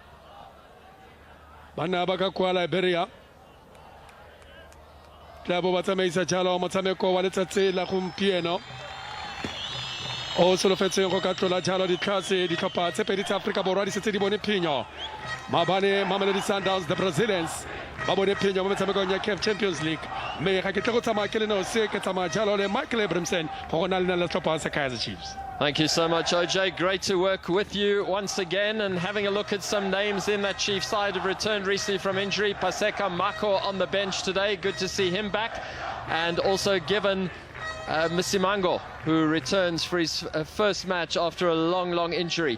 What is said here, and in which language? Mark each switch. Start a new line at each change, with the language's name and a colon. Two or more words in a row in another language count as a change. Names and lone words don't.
Tswana: bana ba ka kwa Liberia tla bo ba tsamaisa jalo motshameko wa letsatsi la gompieno o solofetseng go ka tlola jalo ditlhase ditlhopha tse pedi tsa Africa Borwa di setse di bone phenyo maabane Mamelodi Sundowns
English: the Brazilians
Tswana: ba bone phenyo mo metshamekong ya CAF Champions League mme ga ke tle go tsamaya ke le nosi ke tsamaya jalo le Michael Abramson go gona le la setlhopha sa Kaizer Chiefs.
English: Thank you so much, OJ. Great to work with you once again and having a look at some names in that Chiefs side have returned recently from injury. Paseka Mako on the bench today. Good to see him back. And also given Msimango, who returns for his first match after a long injury.